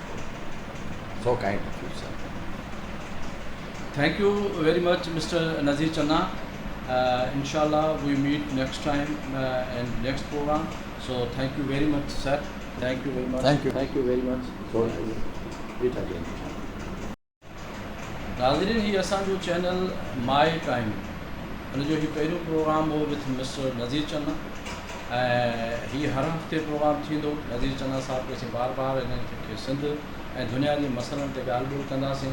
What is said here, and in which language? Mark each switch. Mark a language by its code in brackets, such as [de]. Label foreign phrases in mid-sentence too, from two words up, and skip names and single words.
[en] So kind of you, sir. Thank you very much, Mr. Nazir Chana. Inshallah, we meet next time in next program. So thank you very much, sir. Thank you very much. Thank you. Thank you very much. So meet again. [sd] नाज़रीन ही असांजो चैनल माई टाइम उनजो ही पहिरियों प्रोग्राम हो [en] with Mister [sd] नज़ीर चन्ना ऐं हीअ हर हफ़्ते प्रोग्राम थींदो नज़ीर चन्ना साहब खे बार बार इन्हनि खे सिंध ऐं दुनिया जे मसइलनि ते ॻाल्हि ॿोल कंदासीं।